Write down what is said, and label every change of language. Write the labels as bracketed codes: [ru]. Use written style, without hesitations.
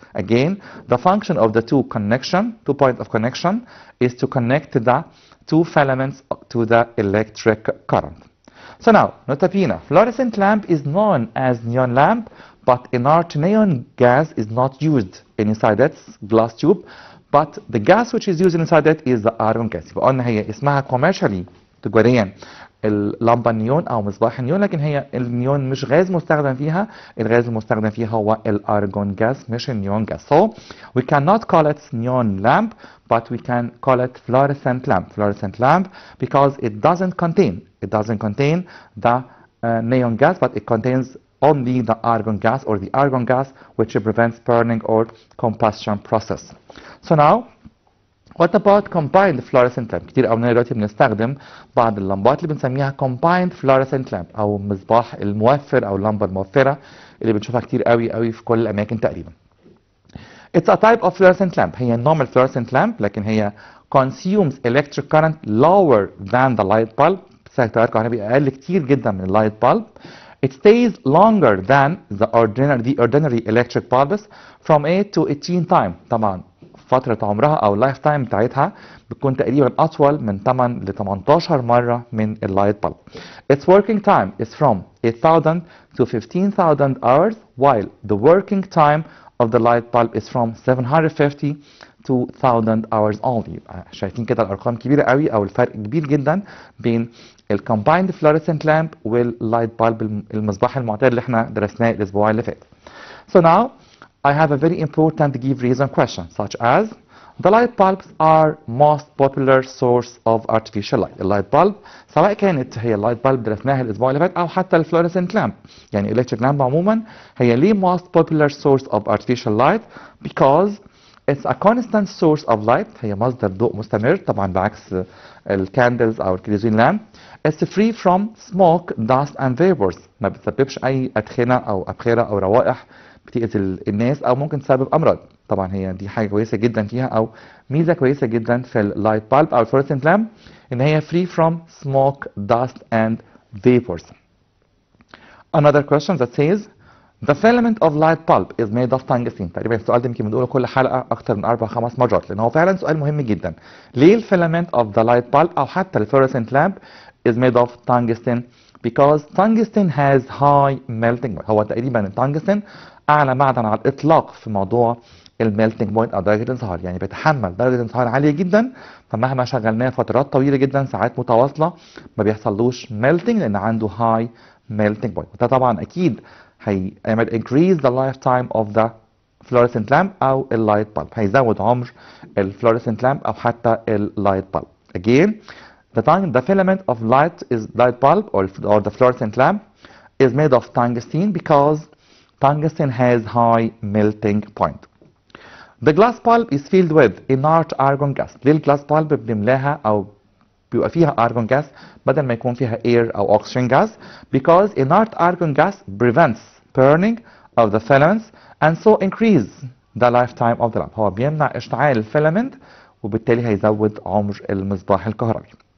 [en] Again, the function of the 2 points of connection is to connect the 2 filaments to the electric current. So now, nota bene, fluorescent lamp is known as neon lamp, but inert neon gas is not used inside its glass tube, but the gas which is used inside it is the argon gas. [ar] يبقى قلنا هي اسمها [en] commercially [ar] تجاريا اللمبة النيون أو مصباح النيون، لكن هي النيون مش غاز مستخدم فيها، الغاز المستخدم فيها هو الأرجون جاز مش النيون جاز. [en] So we cannot call it neon lamp, but we can call it fluorescent lamp because it doesn't contain the neon gas, but it contains only the argon gas or the argon gas which prevents burning or combustion process. So now what about combined fluorescent lamp؟ [ar] كتير قوي دلوقتي بنستخدم بعض اللمبات اللي بنسميها combined fluorescent lamp او مصباح الموفر او اللمبه الموفره اللي بنشوفها كتير قوي في كل الاماكن تقريبا. [en] It's a type of fluorescent lamp. هي normal fluorescent lamp [ar] لكن هي [en] consumes electric current lower than the light bulb. [ar] بتستهلك تيار كهربي اقل كتير جدا من اللايت bulb. [en] It stays longer than the ordinary electric bulbs from 8 to 18 time. [ar] طبعا فترة عمرها أو اللايف تايم بتاعتها بتكون تقريبا أطول من 8 ل 18 مرة من اللايت bulb. [en] Its working time is from 8,000 to 15,000 hours, while the working time of the light bulb is from 750 to 1,000 hours only. [ar] شايفين كده الأرقام كبيرة قوي أو الفرق كبير جدا بين الكومبايند fluorescent lamp واللايت bulb المصباح المعتاد اللي احنا درسناه الأسبوع اللي فات. [en] So now I have a very important give reason question, such as the light bulbs are most popular source of artificial light. [ar] اللايت bulb سواء كانت هي اللايت bulb درسناها الاسبوع اللي فات او حتى الفلوريسنت لامب، يعني electric lamp عموما هي ليه [en] most popular source of artificial light because it's a constant source of light. [ar] هي مصدر ضوء مستمر طبعا بعكس الكاندلز او الكريزين لامب. [en] It's free from smoke, dust and vapors. [ar] ما بتسببش اي ادخنه او ابخره او روائح بتأذي الناس او ممكن تسبب امراض. طبعا هي دي حاجه كويسه جدا فيها او ميزه كويسه جدا في اللايت بالب او الفلوريسنت لامب ان هي [en] free from smoke, dust and vapors. Another question that says the filament of light bulb is made of tungsten. [ar] تقريبا السؤال ده يمكن بنقوله كل حلقه اكتر من 4-5 مرات لان هو فعلا سؤال مهم جدا. ليه الفيلامنت of the light bulb او حتى الفلوريسنت لامب [en] is made of tungsten? Because tungsten has high melting point. [ar] هو تقريبا التنجستن اعلى معدن على الاطلاق في موضوع الميلتنج بوينت او درجه الانصهار، يعني بيتحمل درجه انصهار عاليه جدا، فمهما شغلناه فترات طويله جدا ساعات متواصله ما بيحصلوش ميلتنج لان عنده هاي ميلتنج بوينت. وده طبعا اكيد هيعمل [en] increase the lifetime of the fluorescent lamp [ar] او اللايت bulb، هيزود عمر الفلوريسنت لامب او حتى اللايت bulb. [en] Again, the filament of light bulb or the fluorescent lamp is made of tungsten because tungsten has high melting point. The glass bulb is filled with inert argon gas. [ar] ليه الجلاس bulb بنملاها او بيبقى فيها argon gas بدل ما يكون فيها air او oxygen gas? [en] Because inert argon gas prevents burning of the filaments and so increase the lifetime of the lamp. [ar] هو بيمنع اشتعال الفيلامنت وبالتالي هيزود عمر المصباح الكهربي.